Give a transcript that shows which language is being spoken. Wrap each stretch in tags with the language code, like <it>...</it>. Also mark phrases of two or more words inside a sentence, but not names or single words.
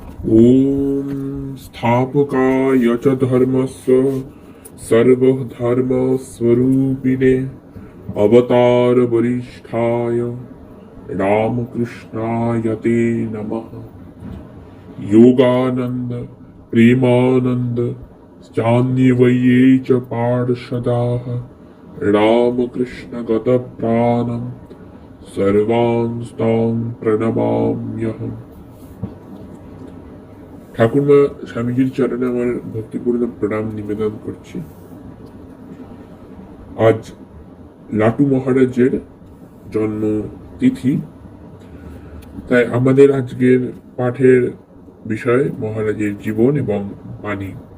<sa>ॐ स्थापकाय च धर्मस्य सर्वधर्मस्वरूपिणे अवतारवरिष्ठाय रामकृष्णाय ते नमः। योगानन्द प्रेमानन्द चान्यवये च पार्षदाः रामकृष्णगतप्राणं सर्वांस्तां प्रणमाम्यहम्।</sa> <bn>ঠাকুরমা স্বামীজির চরণে আমার ভক্তিপূর্ণ প্রণাম নিবেদন করছি। আজ লাটু মহারাজের জন্মতিথি, তাই আমাদের আজকের পাঠের বিষয় মহারাজের জীবন এবং বাণী।</bn>